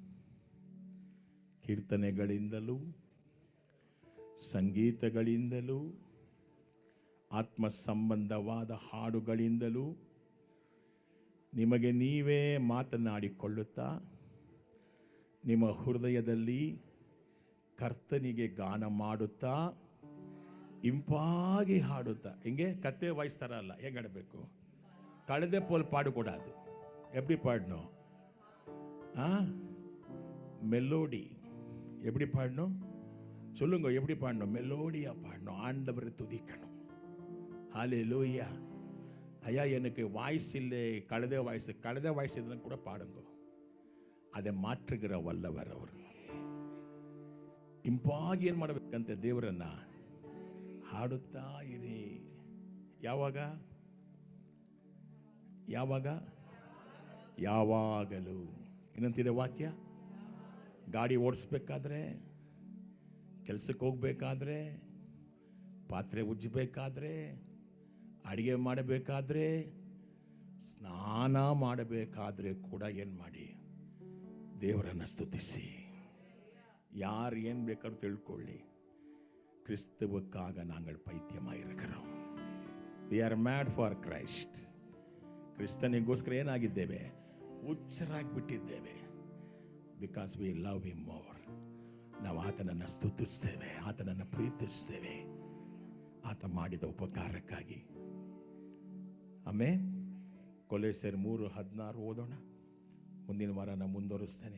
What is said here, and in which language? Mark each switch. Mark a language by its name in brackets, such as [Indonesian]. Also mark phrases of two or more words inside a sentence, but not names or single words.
[Kannada] ಕೀರ್ತನೆಗಳಿಂದಲೂ ಸಂಗೀತಗಳಿಂದಲೂ ಆತ್ಮ ಸಂಬಂಧವಾದ ಹಾಡುಗಳಿಂದಲೂ ನಿಮಗೆ ನೀವೇ ಮಾತನಾಡಿಕೊಳ್ಳುತ್ತಾ ನಿಮ್ಮ ಹೃದಯದಲ್ಲಿ ಕರ್ತನಿಗೆ ಗಾನ ಮಾಡುತ್ತಾ ಇಂಪಾಗಿ ಹಾಡುತ್ತಾ. ಹಿಂಗೆ ಕತ್ತೆ ವಾಯ್ಸ್ ಥರ ಅಲ್ಲ, ಹೆಂಗೆ ಆಡಬೇಕು? [Tamil] கழுதை போல் பாடக்கூடாது. எப்படி பாடணும்? மெலோடி. எப்படி பாடணும் சொல்லுங்க? எப்படி பாடணும்? மெலோடியா பாடணும். ஆண்டவரை துதிக்கணும். ஹல்லேலூயா. ஐயா எனக்கு வாய்ஸ் இல்லை, கழுத வாய்ஸ் இதெல்லாம் கூட பாடுங்க. அதை மாற்றுகிற வல்லவர் அவரு. [Kannada] ಇಂಪಾಗಿ ಏನು ಮಾಡಬೇಕಂತೆ? ದೇವರನ್ನ ಹಾಡುತ್ತಾ ಇರಿ. ಯಾವಾಗ? ಯಾವಾಗಲೂ. ಏನಂತಿದೆ ವಾಕ್ಯ? ಗಾಡಿ ಓಡಿಸ್ಬೇಕಾದ್ರೆ, ಕೆಲಸಕ್ಕೆ ಹೋಗ್ಬೇಕಾದ್ರೆ, ಪಾತ್ರೆ ಉಜ್ಜಬೇಕಾದ್ರೆ, ಅಡಿಗೆ ಮಾಡಬೇಕಾದ್ರೆ, ಸ್ನಾನ ಮಾಡಬೇಕಾದ್ರೆ ಕೂಡ ಏನು ಮಾಡಿ? ದೇವರನ್ನು ಸ್ತುತಿಸಿ. ಯಾರು ಏನು ಬೇಕಾದ್ರೂ ತಿಳ್ಕೊಳ್ಳಿ, [Tamil] கிறிஸ்துவுக்காக நாங்கள் பைத்தியமாயிருக்கிறோம். [English] We are mad for Christ. [Kannada] ಕ್ರಿಸ್ತನಿಗೋಸ್ಕರ ಏನಾಗಿದ್ದೇವೆ? ಹುಚ್ಚರಾಗಿಬಿಟ್ಟಿದ್ದೇವೆ. [English] Because we love him more. [Kannada] ನಾವು ಆತನನ್ನು ಸ್ತುತಿಸ್ತೇವೆ, ಆತನನ್ನು ಪ್ರೀತಿಸ್ತೇವೆ, ಆತ ಮಾಡಿದ ಉಪಕಾರಕ್ಕಾಗಿ. ಆಮೇಲೆ ಕೊಲೋಸ್ಯರ್ 3:16 ಓದೋಣ. ಮುಂದಿನ ವಾರ ನಾನು ಮುಂದುವರಿಸ್ತೇನೆ.